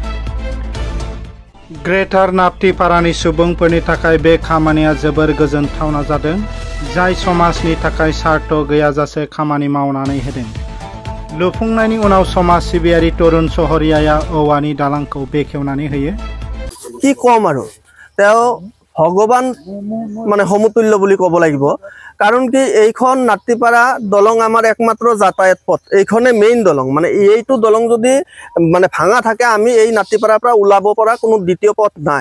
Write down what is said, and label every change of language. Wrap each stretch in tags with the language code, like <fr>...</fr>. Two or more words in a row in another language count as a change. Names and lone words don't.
<brx>ग्रेटार नाप्तिपारानि सुबुंफोरनि थाखाय बे खामानिया जोबोर गोजोनथावना जादों, जाय समाजनि थाखाय सार्थ गैयाजासे खामानि मावनानै होदों। लुफुंनायनि उनाव समाज सिबियारि तरुन सहरियाया औवानि दालांखौ बेखेवनानै होयो।</brx> <as>কি কম আৰু তেওঁ ভগৱান মানে সমতুল্য বুলি ক'ব লাগিব। কাৰণ কি এইখন নাপ্তিপাৰা দলং আমাৰ একমাত্ৰ যাতায়াত পথ, এইখনে মেইন দলং। মানে এইটো দলং যদি মানে ভাঙা থাকে আমি এই নাপ্তিপাৰাৰ পৰা ওলাব পৰা কোনো দ্বিতীয় পথ নাই।</as>